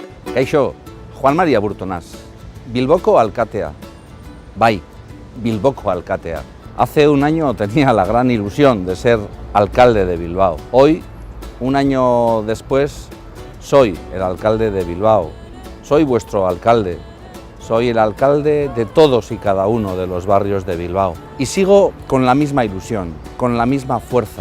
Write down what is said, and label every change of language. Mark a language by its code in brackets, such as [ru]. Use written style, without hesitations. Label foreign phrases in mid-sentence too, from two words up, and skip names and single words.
[eu] Kaixo, Juan María Burtonaz, Bilboko alkatea. Bai, Bilboko alkatea. [es] Hace un año tenía la gran ilusión de ser alcalde de Bilbao. Hoy, un año después, soy el alcalde de Bilbao. Soy vuestro alcalde. Soy el alcalde de todos y cada uno de los barrios de Bilbao. Y sigo con la misma ilusión, con la misma fuerza.